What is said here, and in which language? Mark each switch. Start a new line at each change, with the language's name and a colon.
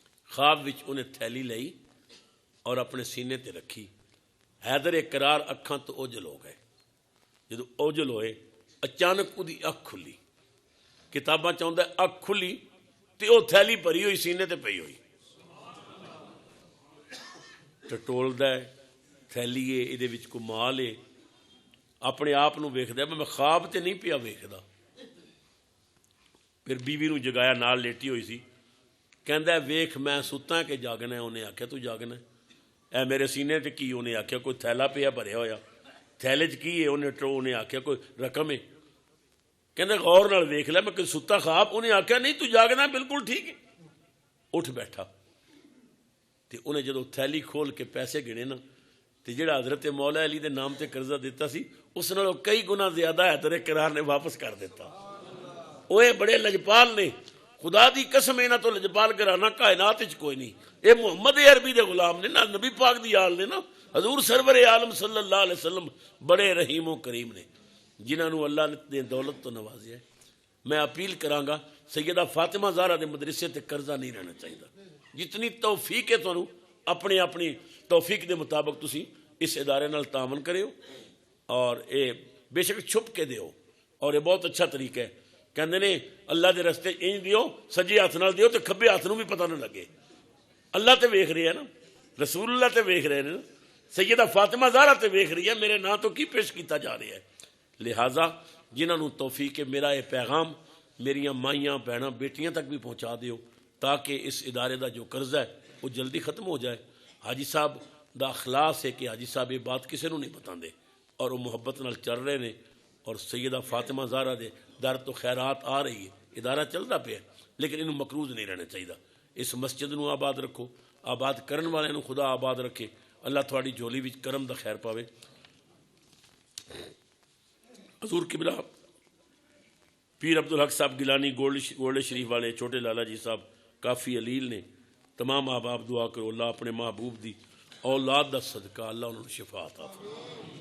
Punjabi: خواب وچ انہیں تھیلی لئی اور اپنے سینے تے رکھی. حیدر کرار اکھاں تو اوجل ہو گئے. جدو اوجل ہوئے اچانک دی اکھ کھلی. کتاباں چاہتا ہے اکھ کھلی تے وہ تھیلی بھری ہوئی سینے تے پئی ہوئی. ٹٹولدا ہے تھیلی ہے یہ وچ کو مال ہے، اپنے آپ نو ویکھدا ہے میں خواب تے نہیں پیا ویکھدا. پھر بیوی نو جگایا، نال لیٹی ہوئی سی، کہندا ہے ویکھ میں ستا کہ جاگنا ہے. انہیں آکھیا تو جاگنا ہے. اے میرے سینے تے کی؟ انہیں آکھیا کوئی تھیلا پیا بھریا ہویا. تھیلے چ کی ہے؟ انہیں آکھیا کوئی رقم ہے. کہندا غور نال ویکھ لے میں کوئی ستا خواب. انہیں آکھیا نہیں تو جاگنا ہے، بالکل ٹھیک ہے. اٹھ بیٹھا تے انہیں جدو تھیلی کھول کے پیسے گنے نا تے جڑا حضرت مولا علی دے نام تے قرضہ دیتا سی اس نالوں کئی گنا زیادہ حیدر کرار نے واپس کر دیتا. اوے بڑے لجپال نے، خدا دی قسم انہاں تو لجپال گرانا کائنات وچ کوئی نہیں. اے محمد عربی دے غلام نے نا، نبی پاک دی آل نے نا، حضور سرور عالم صلی اللہ علیہ وسلم بڑے رحیم و کریم نے جنہاں نو اللہ نے دولت تو نوازیا ہے. میں اپیل کراں گا سیدہ فاطمہ زہرا دے مدرسے تے قرضہ نہیں رہنا چاہیے. جتنی توفیق ہے تانوں اپنی اپنی توفیق دے مطابق تسی اس ادارے نال تعاون کریو اور اے بے شک چھپ کے دیو.
Urdu: اور یہ بہت اچھا طریقہ ہے.
Punjabi: کہندے نے اللہ دے رستے انج دیو سجے ہاتھ نال دیو تے کھبے ہاتھ نو بھی پتہ نہ لگے. اللہ تے ویکھ رہے ہیں نا، رسول اللہ تے ویکھ رہے ہیں نا، سیدہ فاطمہ زہرا تے ویکھ رہی ہے، میرے نام تو کی پیش کیتا جا رہا ہے. لہٰذا جنہاں نو توفیق ہے میرا یہ پیغام میریاں مائیاں بہناں بیٹیاں تک بھی پہنچا دیو تاکہ اس ادارے دا جو قرضہ ہے وہ جلدی ختم ہو جائے. حاجی صاحب دا اخلاص ہے کہ حاجی صاحب یہ بات کسی نو نہیں بتاندے اور وہ محبت نال چل رہے نے. اور سیدہ فاطمہ زہرا دے در تو خیرات آ رہی ہے، ادارہ چلتا پیا لیکن انہوں مقروض نہیں رہنا چاہیے. اس مسجد نو آباد رکھو، آباد کرن والے نو خدا آباد رکھے. اللہ تھوڑی جھولی وچ کرم دا خیر پاوے. حضور قبلہ پیر عبدالحق صاحب گیلانی گولڈ شریف والے چھوٹے لالا جی صاحب کافی علیل نے. تمام احباب دعا کرو اللہ اپنے محبوب دی اولاد دا صدقہ اللہ انہوں نے شفا عطا فرمائے.